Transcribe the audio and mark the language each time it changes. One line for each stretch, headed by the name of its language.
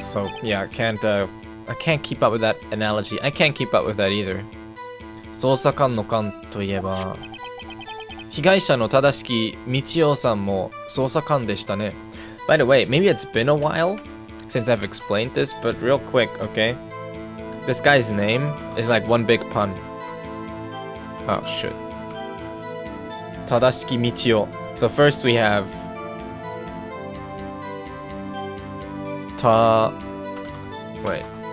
English: So yeah, I can't keep up with that analogy. I can't keep up with that either.
Japanese: 捜査官の官といえば、被害者の正木道夫さんも捜査官でしたね.
English: By the way, maybe it's been a while since I've explained this, but real quick, okay? This guy's name is like one big pun. Oh shit. Tadashiki Michio. So first we have wait.